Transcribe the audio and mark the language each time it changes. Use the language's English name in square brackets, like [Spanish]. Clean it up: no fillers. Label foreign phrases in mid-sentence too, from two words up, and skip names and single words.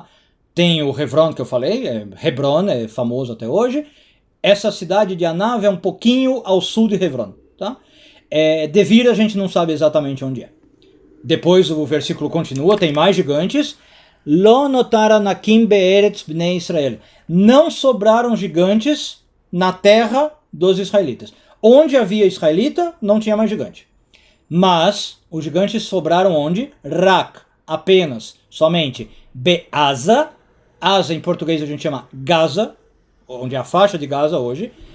[Portuguese] Tem o Hebron que eu falei, Hebron é famoso até hoje. Essa cidade de Anav é um pouquinho ao sul de Hebron. Tá? Devir a gente não sabe exatamente onde é. Depois o versículo continua, tem mais gigantes. [Hebrew] לא נותר ענקים בארץ בני ישראל. [Portuguese] Não sobraram gigantes na terra dos israelitas. Onde havia israelita, não tinha mais gigante. Mas os gigantes sobraram onde? Rak, apenas, somente. Be'aza, Asa em português a gente chama Gaza, onde é a faixa de Gaza hoje.